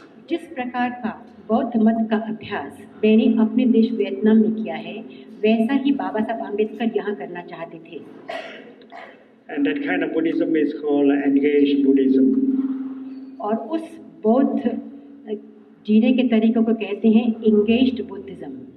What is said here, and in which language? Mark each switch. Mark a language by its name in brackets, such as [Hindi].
[Hindi] जिस प्रकार का बौद्ध मत का अभ्यास मैंने अपने देश वियतनाम में किया है, वैसा ही बाबा साहब आम्बेडकर यहाँ करना चाहते थे। [English] And that kind of Buddhism is called engaged Buddhism. [Hindi] और उस बौद्ध जीने के तरीकों को कहते हैं engaged Buddhism.